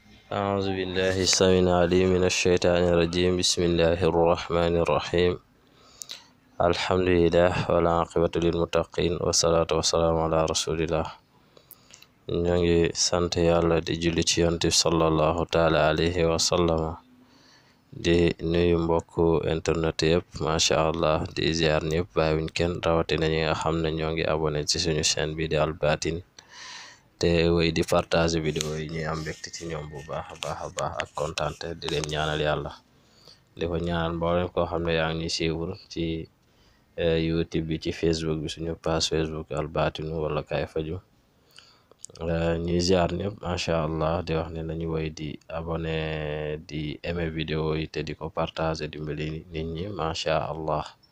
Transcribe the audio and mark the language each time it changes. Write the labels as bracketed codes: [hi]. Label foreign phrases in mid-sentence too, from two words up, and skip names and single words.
[ar] أعوذ بالله السميع العليم من الشيطان الرجيم بسم الله الرحمن الرحيم الحمد لله والعاقبة للمتقين والصلاة والسلام على رسول الله. [wo] ñoo ngi sant yàlla di julli ci yonent bi [ar] صلى الله تعالى عليه وسلم [wo] di nuyu mbokku internet yëpp [ar] ما شاء الله [wo] di ziar ñëpp bàyyiwuñ kenn rawatina ñi nga xam ne ñoo ngi abonné ci suñu chaîne bi di Al Batin te wéy di partage vidéo yi ñuy am mbégte ci ñoom bu baax a baax ak kontaante di leen ñaanal yàlla di ko ñaanal mboolem koo xam ne yaa ngi ñuy suivre ci YouTube bi ci Facebook bi suñu page Facebook Al Batin wala Kaay Faju ñuy ziar ñëpp [ar] ما شاء الله [wo] di wax ne nañu woy di abonné di aimer vidéo yi te di ko partager dimbali nit ñi [ar] ما شاء الله.